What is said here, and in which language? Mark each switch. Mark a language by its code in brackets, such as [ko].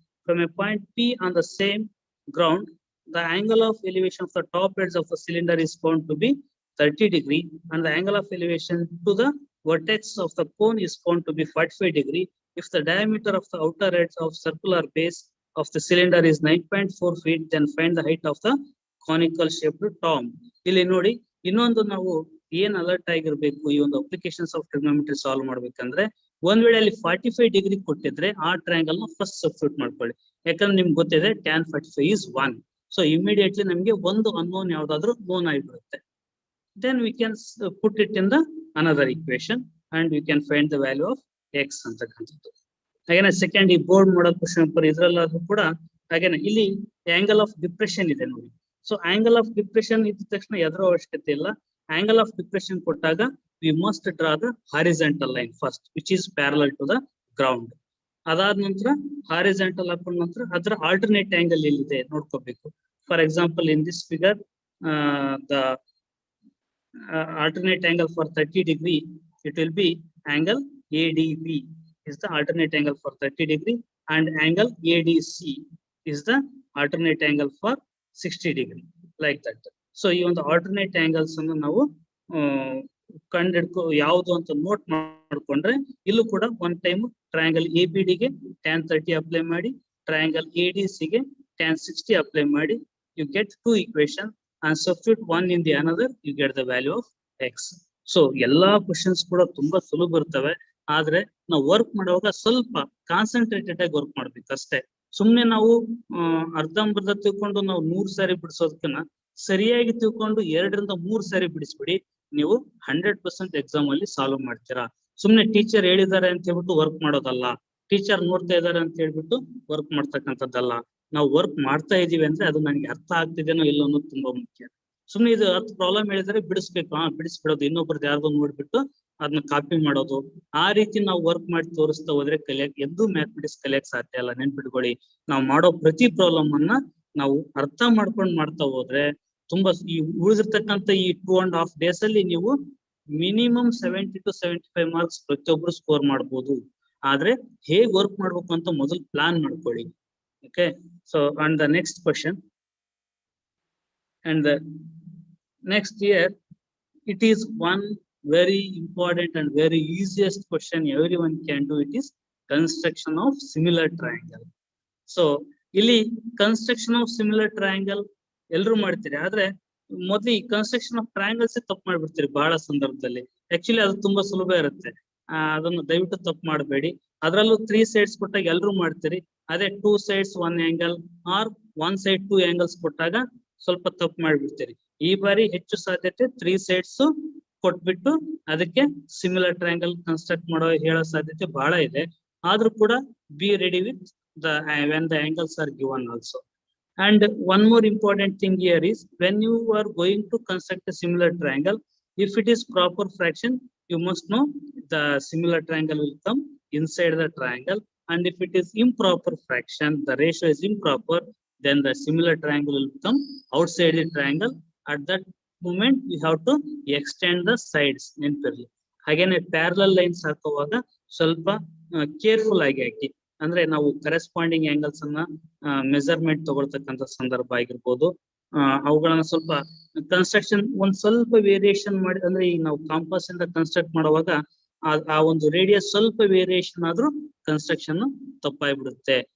[en] From a point P on the same ground, the angle of elevation of the top edge of the cylinder is found to be 30 degree and the angle of elevation to the vertex of the cone is found to be 45 degree if the diameter of the outer edge of circular base of the cylinder is 9.4 feet, then find the height of the conical shaped tomb. [kn] ಇಲ್ಲಿ ನೋಡಿ ಇನ್ನೊಂದು ನಾವು ಏನ್ alert ಆಗಿರ್ಬೇಕು ಈ ಒಂದು applications of trigonometry solve ಮಾಡ್ಬೇಕಂದ್ರೆ ಒಂದ್ ವೇಳೆ ಅಲ್ಲಿ 45 ಡಿಗ್ರಿ ಕೊಟ್ಟಿದ್ರೆ ಆ ಟ್ರಯಾಂಗಲ್ ನ ಫಸ್ಟ್ ಸಬ್ಸ್ಟಿಟ್ಯೂಟ್ ಮಾಡ್ಕೊಳ್ಳಿ. ಯಾಕಂದ್ರೆ ನಿಮ್ಗೆ ಗೊತ್ತಿದೆ [en] tan 45 is 1. [kn] ಸೊ ಇಮಿಡಿಯೇಟ್ಲಿ ನಮ್ಗೆ ಒಂದು ಅನ್ನೋನ್ ಯಾವ್ದಾದ್ರು ನೋನ್ ಆಗಿಬಿಡುತ್ತೆ. Then we can put it in the another equation and we can find the value of x ಅಂತಕ್ಕಂಥದ್ದು. ಹಾಗೇನೆ ಸೆಕೆಂಡ್ ಈ ಬೋರ್ಡ್ ಮಾಡೋ ಕ್ವಶನ್ ಪೇಪರ್ ಇದ್ರಲ್ಲಾದ್ರೂ ಕೂಡ ಹಾಗೇನೆ ಇಲ್ಲಿ ಆಂಗಲ್ ಆಫ್ ಡಿಪ್ರೆಷನ್ ಇದೆ ನೋಡಿ. ಸೊ ಆಂಗಲ್ ಆಫ್ ಡಿಪ್ರೆಷನ್ ಇದ್ದ ತಕ್ಷಣ ಎದುರ ಅವಶ್ಯಕತೆ ಇಲ್ಲ. ಆಂಗಲ್ ಆಫ್ ಡಿಪ್ರೆಷನ್ ಕೊಟ್ಟಾಗ [en] We must draw the horizontal line first which is parallel to the ground. [kn] ಅದಾದ ನಂತರ ಹಾರಿಜಾಂಟಲ್ ಹಾಕೊಂಡ ನಂತರ ಅದರ ಆಲ್ಟರ್ನೇಟ್ ಆಂಗಲ್ ಎಲ್ಲಿದೆ ನೋಡ್ಕೋಬೇಕು. [en] For example in this figure the alternate angle for 30 degree, it will be angle ADB is the alternate angle for 30 degree and angle ADC is the alternate angle for 60 degree, like that. [kn] So ಈ ಒಂದು alternate angles ಅನ್ನು ನಾವು ಕಂಡಿಡ್ಕೊ ಯಾವುದು ಅಂತ note ಮಾಡ್ಕೊಂಡ್ರೆ ಇಲ್ಲೂ ಕೂಡ one time triangle ABD ಗೆ tan 30 ಅಪ್ಲೈ ಮಾಡಿ, ಟ್ರಯಾಂಗಲ್ ADC ಗೆ tan 60 ಅಪ್ಲೈ ಮಾಡಿ, [en] you get two equations and substitute one in the another, you get the value of x. [kn] So ಎಲ್ಲಾ ಕ್ವಶನ್ಸ್ ಕೂಡ ತುಂಬಾ ಸುಲಭ ಇರ್ತವೆ. ಆದ್ರೆ ನಾವು ವರ್ಕ್ ಮಾಡುವಾಗ ಸ್ವಲ್ಪ ಕಾನ್ಸಂಟ್ರೇಟೆಡ್ ಆಗಿ ವರ್ಕ್ ಮಾಡ್ಬೇಕು ಅಷ್ಟೇ. ಸುಮ್ನೆ ನಾವು ಅರ್ಧಂಬರ್ಧ ತಿಳ್ಕೊಂಡು ನಾವು 100 ಸಾರಿ ಬಿಡಿಸೋದಕ್ಕಿಂತ ಸರಿಯಾಗಿ ತಿಳ್ಕೊಂಡು 2 ರಿಂದ 3 ಸಾರಿ ಬಿಡಿಸ್ಬಿಡಿ, ನೀವು 100% ಎಕ್ಸಾಮ್ ಅಲ್ಲಿ ಸಾಲ್ವ್ ಮಾಡ್ತೀರಾ. ಸುಮ್ನೆ ಟೀಚರ್ ಹೇಳಿದ್ದಾರೆ ಅಂತ ಹೇಳ್ಬಿಟ್ಟು ವರ್ಕ್ ಮಾಡೋದಲ್ಲ, ಟೀಚರ್ ನೋಡ್ತಾ ಇದ್ದಾರೆ ಅಂತ ಹೇಳ್ಬಿಟ್ಟು ವರ್ಕ್ ಮಾಡ್ತಕ್ಕಂಥದ್ದಲ್ಲ. ನಾವು ವರ್ಕ್ ಮಾಡ್ತಾ ಇದೀವಿ ಅಂದ್ರೆ ಅದು ನನಗೆ ಅರ್ಥ ಆಗ್ತಿದೇನೋ ಇಲ್ಲ ಅನ್ನೋದು ತುಂಬಾ ಮುಖ್ಯ. ಸುಮ್ನೆ ಇದು ಪ್ರಾಬ್ಲಮ್ ಹೇಳಿದ್ರೆ ಬಿಡಿಸ್ಬೇಕು, ಬಿಡಿಸ್ಬಿಡೋದು, ಇನ್ನೊಬ್ರದ್ದು ಯಾರ್ದೋ ನೋಡ್ಬಿಟ್ಟು ಅದನ್ನ ಕಾಪಿ ಮಾಡೋದು, ಆ ರೀತಿ ನಾವು ವರ್ಕ್ ಮಾಡಿ ತೋರಿಸ್ತಾ ಹೋದ್ರೆ ಕಲಿಯಕ್ ಎಂದೂ ಮ್ಯಾಥಮೆಟಿಕ್ಸ್ ಕಲಿಯಕ್ ಸಾಧ್ಯ ಇಲ್ಲ. ನೆನ್ಪಿಟ್ಕೊಳ್ಳಿ, ನಾವು ಮಾಡೋ ಪ್ರತಿ ಪ್ರಾಬ್ಲಮ್ ಅನ್ನ ನಾವು ಅರ್ಥ ಮಾಡ್ಕೊಂಡು ಮಾಡ್ತಾ ಹೋದ್ರೆ ತುಂಬಾ ಈ ಉಳಿದಿರ್ತಕ್ಕಂಥ ಈ 2.5 days ಅಲ್ಲಿ ನೀವು ಮಿನಿಮಮ್ 70 to 75 ಮಾರ್ಕ್ಸ್ ಪ್ರತಿಯೊಬ್ರು ಸ್ಕೋರ್ ಮಾಡ್ಬೋದು. ಆದ್ರೆ ಹೇಗ್ ವರ್ಕ್ ಮಾಡ್ಬೇಕು ಅಂತ ಮೊದಲು ಪ್ಲಾನ್ ಮಾಡ್ಕೊಳ್ಳಿ. [en] Okay, so on the next question, and the next year, it is one very important and very easiest question everyone can do. It is construction of similar triangle. [kn] So ಇಲ್ಲಿ construction of similar triangle ಎಲ್ಲರೂ ಮಾಡ್ತೀರಿ, ಆದ್ರೆ ಮೊದಲು ಈ construction of triangles ತಪ್ಪು ಮಾಡ್ಬಿಡ್ತೀರಿ ಬಹಳ ಸಂದರ್ಭದಲ್ಲಿ. Actually ಅದು ತುಂಬಾ ಸುಲಭ ಇರುತ್ತೆ, ಅದನ್ನು ದಯವಿಟ್ಟು ತಪ್ಪು ಮಾಡಬೇಡಿ. ಅದರಲ್ಲೂ 3 sides ಕೊಟ್ಟಾಗ ಎಲ್ಲರೂ ಮಾಡ್ತೀರಿ. ಅದೇ 2 sides 1 angle R 1 side 2 angles ಕೊಟ್ಟಾಗ ಸ್ವಲ್ಪ ತಪ್ಪು ಮಾಡ್ಬಿಡ್ತೀರಿ. ಈ ಬಾರಿ ಹೆಚ್ಚು ಸಾಧ್ಯತೆ 3 sides ಕೊಟ್ಬಿಟ್ಟು ಅದಕ್ಕೆ ಸಿಮಿಲರ್ ಟ್ರಯಾಂಗಲ್ ಕನ್ಸ್ಟ್ರಕ್ಟ್ ಮಾಡೋ ಹೇಳೋ ಸಾಧ್ಯತೆ ಬಹಳ ಇದೆ. [en] ಆದ್ರೂ ಕೂಡ be ready with the when the angles are given also. And one more important thing here is when you are going to construct a similar triangle, if it is proper fraction, you must know the similar triangle will come inside the triangle, and if it is improper fraction, the ratio is improper, then the similar triangle will come outside the triangle. At that moment we have to extend the sides. [kn] ನೆನಪಿರಲಿ. ಹಾಗೇನೆ parallel lines ಹಾಕುವಾಗ ಸ್ವಲ್ಪ careful ಆಗಿ ಹಾಕಿ, ಅಂದ್ರೆ ನಾವು corresponding angles ಅನ್ನ measurement ತಗೊಳ್ತಕ್ಕಂಥ ಸಂದರ್ಭ ಆಗಿರ್ಬೋದು, ಅವುಗಳನ್ನ ಸ್ವಲ್ಪ ಕನ್ಸ್ಟ್ರಕ್ಷನ್ ಒಂದ್ ಸ್ವಲ್ಪ ವೇರಿಯೇಷನ್ ಮಾಡಿ, ಅಂದ್ರೆ ಈಗ ನಾವು ಕಾಂಪಾಸ್ ಇಂದ ಕನ್ಸ್ಟ್ರಕ್ಟ್ ಮಾಡುವಾಗ ಆ ಒಂದು ರೇಡಿಯಸ್ ಸ್ವಲ್ಪ ವೇರಿಯೇಷನ್ ಆದ್ರೂ ಕನ್ಸ್ಟ್ರಕ್ಷನ್ ತಪ್ಪಾಗ್ಬಿಡುತ್ತೆ.